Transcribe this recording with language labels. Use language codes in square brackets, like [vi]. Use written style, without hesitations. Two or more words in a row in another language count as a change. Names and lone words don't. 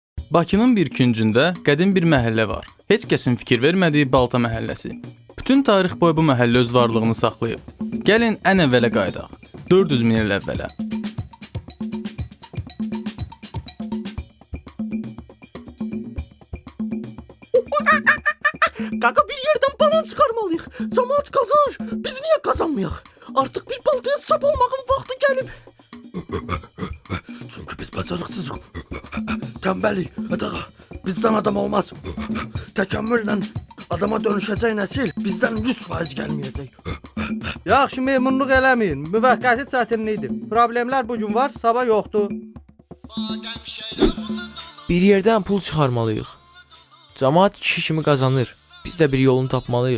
[az] Bakının bir küncündə qədim bir məhəllə var. Heç kəsin fikir vermədiyi Balta məhəlləsi. Bütün tarix boyu bu məhəllə öz varlığını saxlayıb. Gəlin ən əvvələ qayıdaq. 400 min il əvvələ. [tr] Kanka bir yerden balon çıkarmalıyıq. Cemaat kazanır. Biz niye kazanmayaq? Artık bir baltaya sap olmağın vakti gelip. [az] Çünkü biz bacarıksızıq. [tr] Tembellik. Adağa. Bizden adam olmaz. [az] Tekemmülle adama dönüşəcək nəsil bizdən 100% gəlməyəcək. Yaxşı memnunluq eləməyin. Müvəqqəti çətinlikdir. Problemlər bu gün var, sabah yoxdur. Bir yerdən pul çıxarmalıyıq. Cəmaət kişi kimi qazanır. Biz də bir yolunu tapmalıyıq.